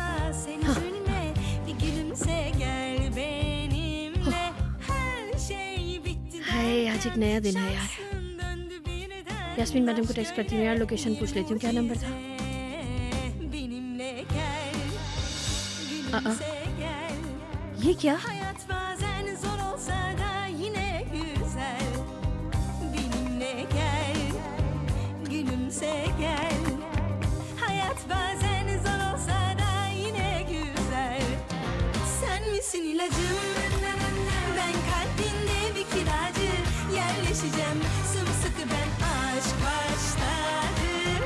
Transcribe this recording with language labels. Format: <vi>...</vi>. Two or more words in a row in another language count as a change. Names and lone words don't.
<hi>हाय, आज एक नया दिन है यार। यास्मीन मैडम को टेक्स्ट करती हूँ यार, लोकेशन पूछ लेती हूँ। क्या नंबर था? ये क्या?</hi> <tr>İlacım, ben kalbinde bir kiracı, yerleşeceğim sımsıkı ben, aşk başladı.</tr>